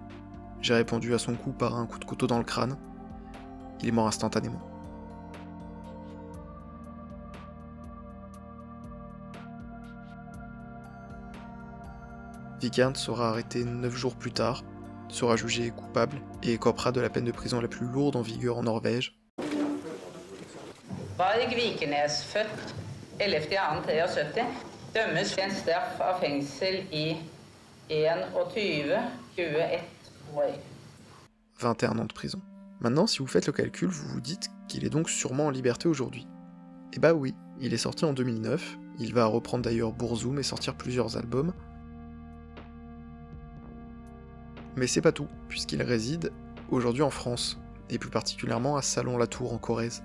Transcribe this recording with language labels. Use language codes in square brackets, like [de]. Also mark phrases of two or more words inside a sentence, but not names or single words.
[fr] J'ai répondu à son coup par un coup de couteau dans le crâne. Il est mort instantanément. Vikernes sera arrêté 9 jours plus tard, sera jugé coupable et écopera de la peine de prison la plus lourde en vigueur en Norvège. [no] Varg Vikernes, født 11.2.73, dømmes til en straff av fengsel i 21 år. [fr] 21 ans de prison. Maintenant, si vous faites le calcul, vous vous dites qu'il est donc sûrement en liberté aujourd'hui. Eh bah oui, il est sorti en 2009, il va reprendre d'ailleurs Burzum et sortir plusieurs albums. Mais c'est pas tout, puisqu'il réside aujourd'hui en France, et plus particulièrement à Salon-la-Tour en Corrèze.